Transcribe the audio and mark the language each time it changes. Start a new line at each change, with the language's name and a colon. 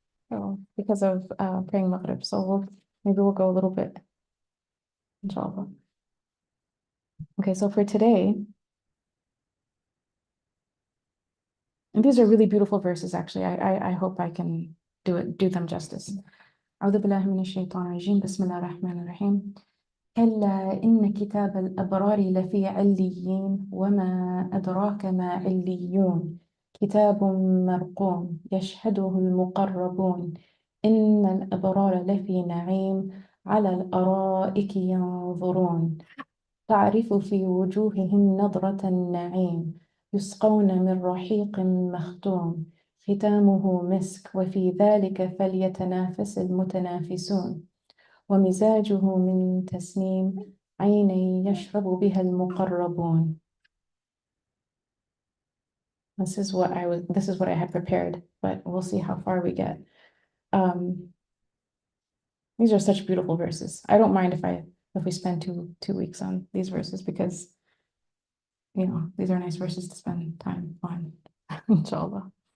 English: So because of praying Maghrib. So maybe we'll go a little bit, inshallah. Okay, so for today, and these are really beautiful verses, actually. I hope I can do them justice.
Arabic: أعوذ بالله من الشيطان الرجيم بسم الله الرحمن الرحيم كلا إن كتاب الأبرار لفي عليين وما أدراك ما عليون كتاب مرقوم يشهده المقربون إن الأبرار لفي نعيم على الأرائك ينظرون تعرف في وجوههم نضرة النعيم يسقون من رحيق مختوم ختامه مسك وفي ذلك فليتنافس المتنافسون ومزاجه من تسنيم عينا يشرب بها المقربون.
English: This is what I had prepared, but we'll see how far we get. These are such beautiful verses. I don't mind if we spend two weeks on these verses, because these are nice verses to spend time on, inshallah.